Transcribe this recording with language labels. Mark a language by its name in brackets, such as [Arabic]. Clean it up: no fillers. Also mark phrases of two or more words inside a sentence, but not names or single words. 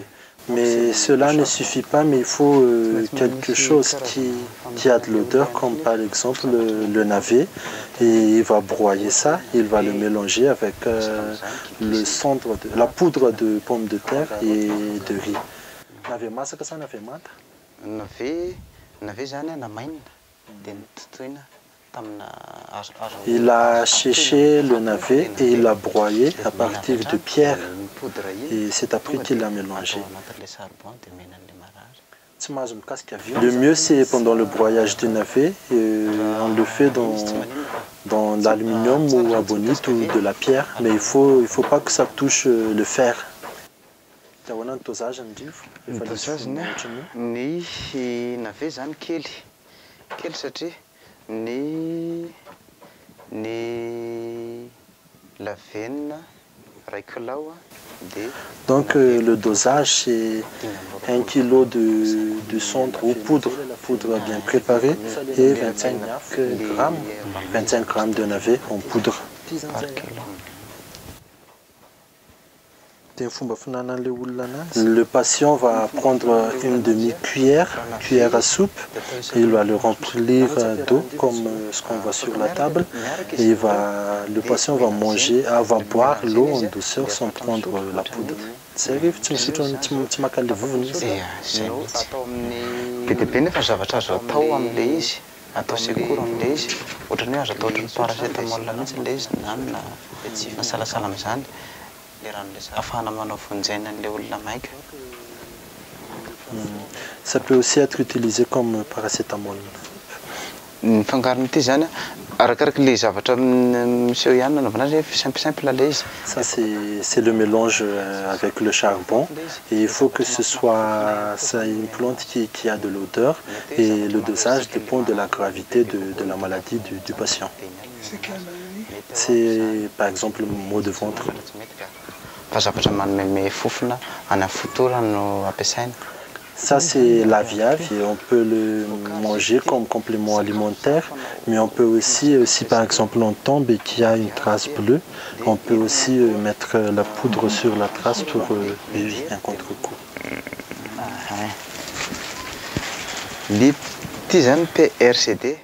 [French] Mais cela ne suffit pas, mais il faut quelque chose qui a de l'odeur, comme par exemple le navet. Et il va broyer ça, il va le mélanger avec la poudre de pomme de terre et de riz. [Malagasy] Navet masaka sa navet manta? Navet zany namainina. [French] Il a séché le navet et il l'a broyé à partir de pierres. Et c'est après qu'il l'a mélangé. Le mieux, c'est pendant le broyage du navet. On le fait dans l'aluminium ou à bonite ou de la pierre. Mais il ne faut pas que ça touche le fer. [Malagasy] Ny dosage ny navet zany kely satria ny lavenina ray kilao dia. [French] Donc le dosage c'est 1 kg de cendre ou poudre bien préparée et 25 grammes de navet en poudre. Le patient va prendre une cuillère à soupe, et il va le remplir d'eau comme ce qu'on voit sur la table. Et le patient va boire l'eau en douceur sans prendre la poudre. [Malagasy] Atao secours amin'ilay izy, ohatrany hoe azo atao ohatran'ny paracétamol mihitsy ilay izy na salasala amin'izany le ran'ilay ahafahana manao vonjena an'ilay olona maika. [French] Ça peut aussi être utilisé comme paracétamol. [Malagasy] Ny fangaron'ity zany arakaraka le zavatra miseho ihany nanaovana azy simple ilay izy. [French] Ça c'est le mélange avec le charbon et il faut que ce soit une plante qui a de l'odeur et le dosage dépend de la gravité de la maladie du patient. C'est quelle maladie? C'est par exemple le maux de ventre. [Malagasy] Fa zavatra manome fofona ana fotora no ampiasaina. [French] Ça c'est la viave et on peut le manger comme complément alimentaire, mais on peut aussi, si par exemple on tombe et qu'il y a une trace bleue, on peut aussi mettre la poudre sur la trace pour éviter un contre-coup. PRCD.